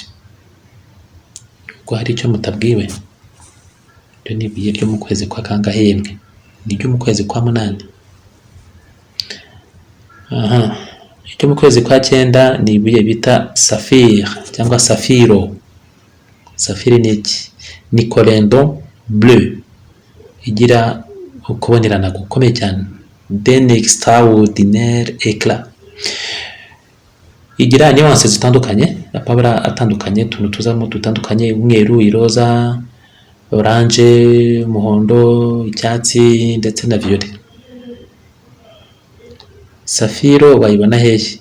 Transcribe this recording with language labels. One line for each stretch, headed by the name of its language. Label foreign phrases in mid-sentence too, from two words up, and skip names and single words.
Kinyarwanda: Ubwo hari icyo mutabwiwe, ryo ni ibuye ryo mu kwezi kwa kangahembwe, ni ryo mu kwezi kwa munani. Icyo mu kwezi kwa cyenda ni ibuye bita saphire cyangwa safiro. Safire ni iki? Ni
French: corindon bleu,
Kinyarwanda: igira ukubonerana gukomeye cyane,
French: d'un extraordinaire éclat.
Kinyarwanda: Igira nuances zitandukanye, amabara atandukanye, tuntu tuzamo dutandukanye, umweru, iroza, orange, umuhondo, icyatsi ndetse na violet. Safiro bayibona hehe?